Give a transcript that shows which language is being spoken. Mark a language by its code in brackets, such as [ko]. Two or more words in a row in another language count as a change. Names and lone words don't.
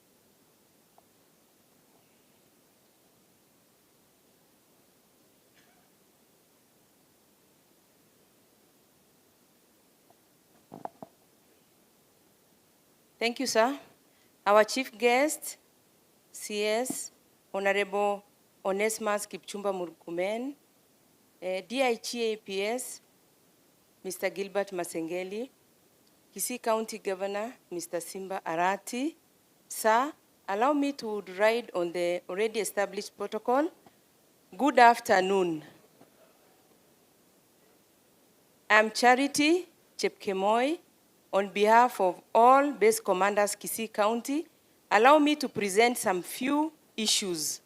[en] Thank you, sir. Our chief guest, CS, Honorable Onesmus Kipchumba Murkomen, DIGAPS, Mr. Gilbert Masengeli, Kisii County Governor, Mr. Simba Arati. Sir, allow me to ride on the already established protocol. Good afternoon. I'm Charity Chepkemoi. On behalf of all base commanders Kisii County, allow me to present some few issues.